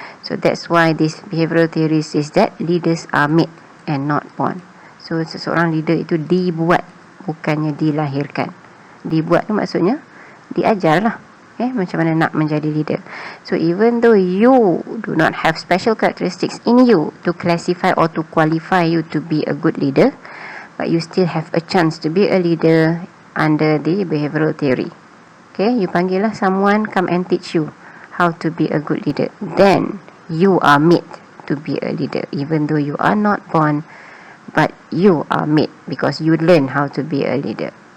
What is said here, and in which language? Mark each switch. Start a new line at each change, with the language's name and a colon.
English: So that's why this behavioral theory says that leaders are made and not born.
Malay: So seseorang leader itu dibuat, bukannya dilahirkan. Dibuat tu maksudnya diajar lah, macam mana nak menjadi leader.
English: So even though you do not have special characteristics in you to classify or to qualify you to be a good leader, but you still have a chance to be a leader under the behavioral theory. Okay,
Malay: you panggil lah
English: someone come and teach you how to be a good leader, then you are made to be a leader, even though you are not born, but you are made because you learn how to be a leader.